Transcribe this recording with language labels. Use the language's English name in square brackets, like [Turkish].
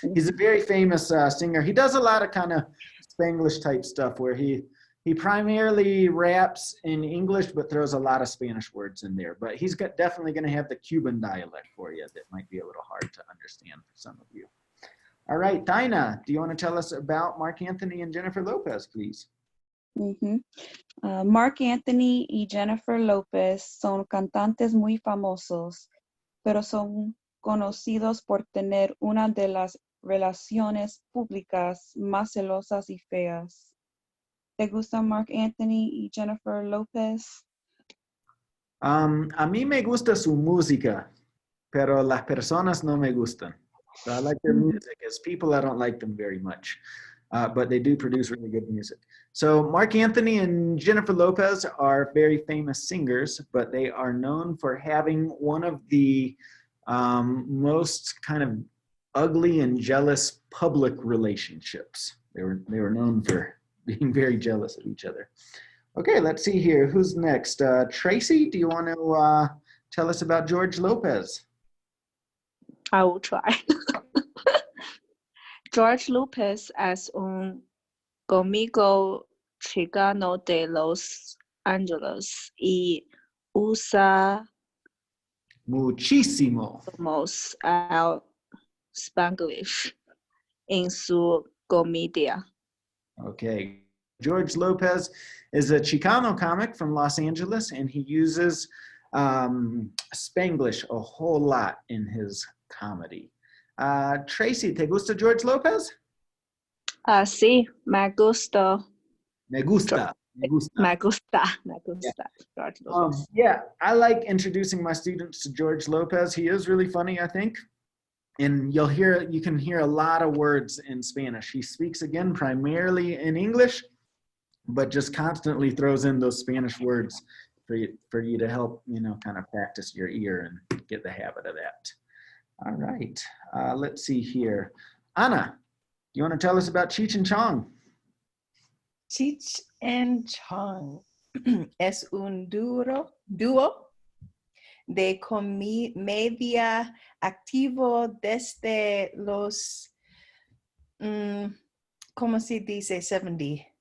[English] He's a very famous singer. He does a lot of kind of Spanglish type stuff where he primarily raps in English but throws a lot of Spanish words in there. But he's definitely going to have the Cuban dialect for you that might be a little hard to understand for some of you. All right, Taina, do you want to tell us about Mark Anthony and Jennifer Lopez, please? [Spanish] Mark Anthony y Jennifer Lopez son cantantes muy famosos, pero son conocidos por tener una de las relaciones públicas más celosas y feas. ¿Te gusta Mark Anthony y Jennifer Lopez? A mí me gusta su música, pero las personas no me gustan. [English] So I like their music. As people, I don't like them very much. But they do produce really good music. So Mark Anthony and Jennifer Lopez are very famous singers, but they are known for having one of the most kind of ugly and jealous public relationships They were known for being very jealous of each other. Okay, let's see here. Who's next? Tracy, do you want to tell us about George Lopez? I will try. [Spanish] George Lopez es un cómico chicano de Los Ángeles y usa Muchísimo. el Spanglish en su comedia. [English] Okay. George Lopez is a Chicano comic from Los Angeles, and he uses Spanglish a whole lot in his comedy. [Spanish] Tracy, ¿te gusta George Lopez? Sí, me gusta. Me gusta. Me gusta. Me gusta. Me gusta. George Lopez. [English] Yeah, I like introducing my students to George Lopez. He is really funny, I think. And you can hear a lot of words in Spanish. He speaks again primarily in English, but just constantly throws in those Spanish words for you to help, kind of practice your ear and get the habit of that. All right, let's see here. Ana, do you want to tell us about Cheech and Chong? [Spanish] Cheech and Chong es un dúo de comedia activo desde los, ¿cómo se dice? 70.